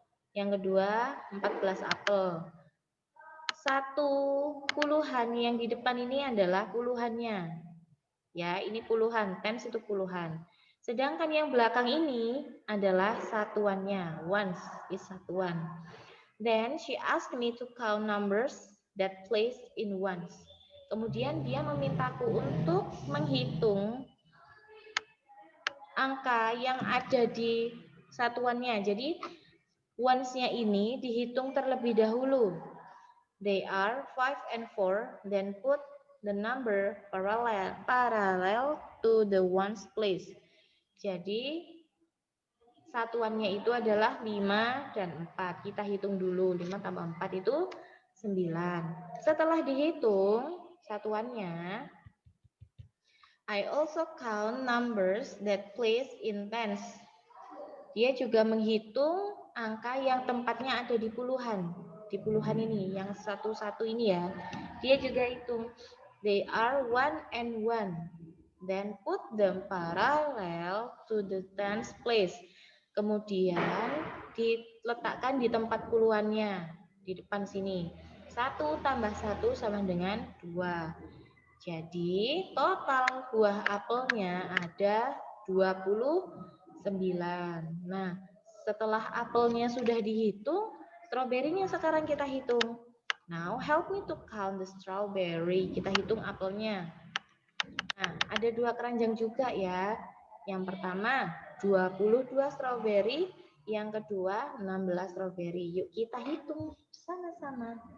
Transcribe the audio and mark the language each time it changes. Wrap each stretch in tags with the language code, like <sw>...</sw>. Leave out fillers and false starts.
<id>Yang kedua 14 apel. Satu puluhan yang di depan ini adalah puluhannya. Ya, ini puluhan, tens itu puluhan. Sedangkan yang belakang ini adalah satuannya.</id> <en>Ones is satuan. Then she asked me to count numbers that place in ones.</en> <id>Kemudian dia memintaku untuk menghitung angka yang ada di satuannya. Jadi ones-nya ini dihitung terlebih dahulu.</id> <en>They are 5 and 4, then put the number parallel to the ones place.</en> <id>Jadi satuannya itu adalah 5 dan 4. Kita hitung dulu, 5 tambah 4 itu 9. Setelah dihitung satuannya,</id> <en>I also count numbers that place in tens.</en> <id>Dia juga menghitung angka yang tempatnya ada di puluhan. Di puluhan ini, yang satu-satu ini ya. Dia juga hitung.</id> <en>They are 1 and 1. Then put them parallel to the tens place.</en> <id>Kemudian diletakkan di tempat puluhannya. Di depan sini. 1 tambah 1 sama dengan 2. Jadi total buah apelnya ada 29. Nah, setelah apelnya sudah dihitung, stroberinya sekarang kita hitung.</id> <en>Now help me to count the strawberry.</en> <id>Kita hitung apelnya. Nah, ada 2 keranjang juga ya. Yang pertama 22 stroberi, yang kedua 16 stroberi. Yuk kita hitung sama-sama.</id>